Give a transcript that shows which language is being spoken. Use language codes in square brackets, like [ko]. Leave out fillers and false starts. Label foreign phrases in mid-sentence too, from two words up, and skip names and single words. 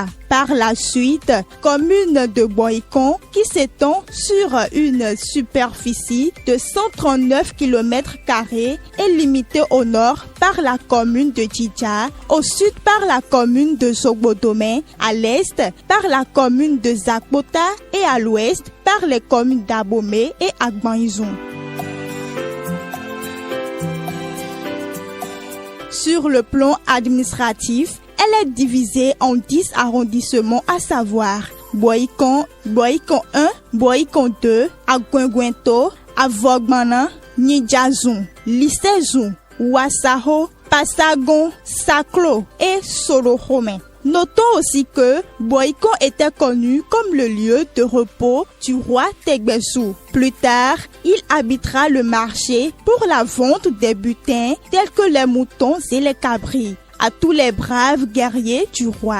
[fr] Par la suite, commune de Borikon qui s'étend sur une superficie de 139 km² est limitée au nord par la commune de Djidja, au sud par la commune de Sogbodomé, à l'est par la commune de Zakbota et à l'ouest par les communes d'Abomey et Agbanizon. Sur le plan administratif, elle est divisée en 10 arrondissements, à savoir Borikon, Borikon 1, Borikon 2, Agwengwento, Avogmanan, Nidjazon, Lissézon, Ouassaho, Passagon, Saklo et Solochomé. Notons aussi que Borikon était connu comme le lieu de repos du roi Tegbessou. Plus tard, il habitera le marché pour la vente des butins tels que les moutons et les cabris à tous les braves guerriers du roi.